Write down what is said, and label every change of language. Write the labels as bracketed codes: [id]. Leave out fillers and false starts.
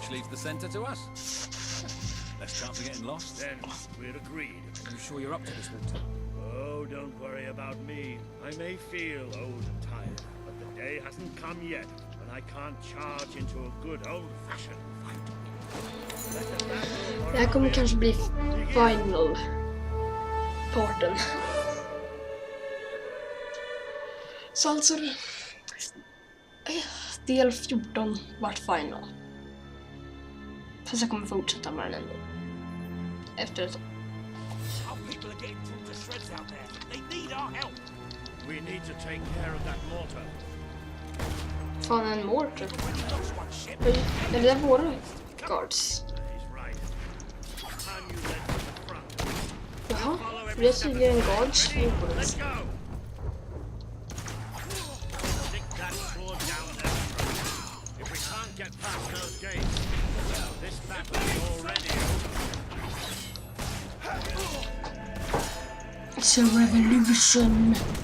[en] Which leaves the centre to us. Less chance of getting lost. Then we're agreed. Are you sure you're up to this, Walter? Oh, don't worry about me. I may feel old and tired, but the day hasn't come yet when I can't charge into a good old-fashioned fight. [sv] Det här kommer kanske bli final parten. Så alltså del 14 vart final. Fast jag kommer fortsätta med den ändå. Efter ett tag. [en] People are getting torn to shreds out there. They need our help. We need to take care of that mortar. [sv] Fan, en mortar. Är det våra guards? Jaha, för det är tydligen guards. [en] Let's go. Stick that sword down there. If we can't get past those gates, this battle is already over. It's a revolution.